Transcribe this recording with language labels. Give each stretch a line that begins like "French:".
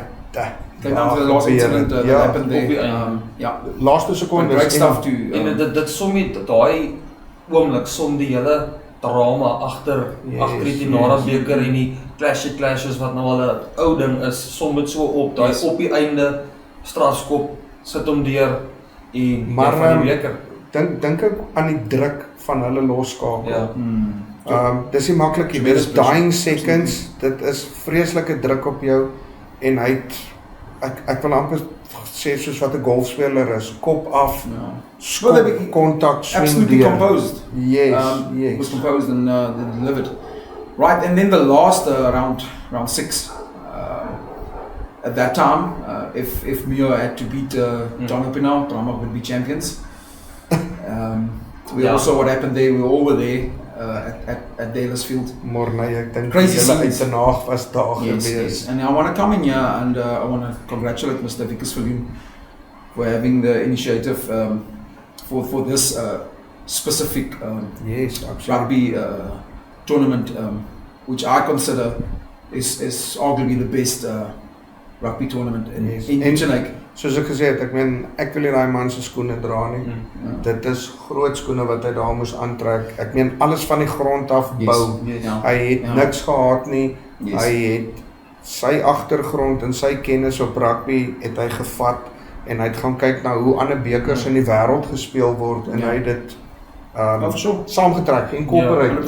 Afrikaans: Kijk
English: down to the last incident that happened there.
Afrikaans: Laaste sekondes.
English: Great stuff too.
Afrikaans: En dit som met daai oomblik som die hele drama agter die Tinara beker en die clashes wat nou al 'n ou ding is, som dit so op, daai op die einde strafskop sit hom deur en van die beker. Dink ek aan die druk van hulle losskakel. Ja. Dis nie maklik nie. Dit is
English: dying seconds.
Afrikaans: Dit is vreeslike druk op jou en ek wil amper sê soos wat 'n golfspeler is, kop af, skop, kontak, swing
English: absolutely
Afrikaans: deur.
English: composed. Yes. It was composed and delivered. Right, and then the last round 6. At that time, if Mio had to beat John Opinel, Brahma would be champions. We also what happened there. We all were there at Dalersfield.
Afrikaans: Maar nee, ek dink
English: Crazy
Afrikaans: hulle
English: scenes.
Afrikaans: uit 'n naag was daar gewees.
English: Yes. And I want to come in here and I want to congratulate Mr. Vickers Viljoen for having the initiative for this specific Yes, absolutely. rugby tournament, which I consider is arguably the best rugby tournament in Interlake.
Afrikaans: Soos ek gesê het, ek meen, ek wil nie daai man se skoene dra nie. Dit is groot skoene wat hy daar moes aantrek. Ek meen, alles van die grond af bou. Hy het niks gehad nie. Hy het sy agtergrond en sy kennis op rugby het hy gevat en hy het gaan kyk na hoe ander bekers in die wêreld gespeel word en hy het dit saamgetrek, incorporate.